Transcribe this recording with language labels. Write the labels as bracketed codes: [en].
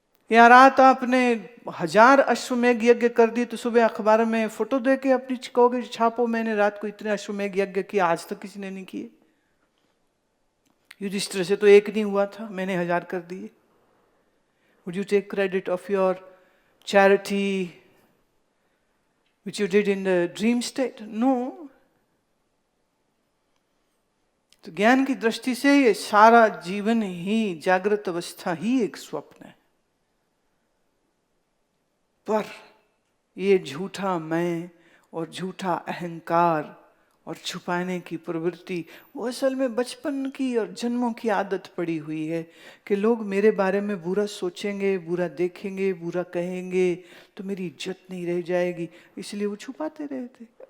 [hi] या रात आपने 1000 अश्वमेघ यज्ञ कर दिए तो सुबह अखबार में फोटो दे के अपनी कहोगे छापो मैंने रात को इतने अश्वमेघ यज्ञ किए, आज तक किसी ने नहीं किए। युधिष्ठिर से तो एक नहीं हुआ था, मैंने 1000 कर दिए। [en] Would you take credit of your charity which you did in the dream state? No. [hi] तो ज्ञान की दृष्टि से ये सारा जीवन ही, जागृत अवस्था ही एक स्वप्न है। पर ये झूठा मैं और झूठा अहंकार और छुपाने की प्रवृत्ति, वो असल में बचपन की और जन्मों की आदत पड़ी हुई है कि लोग मेरे बारे में बुरा सोचेंगे, बुरा देखेंगे, बुरा कहेंगे तो मेरी इज्जत नहीं रह जाएगी, इसलिए वो छुपाते रहते।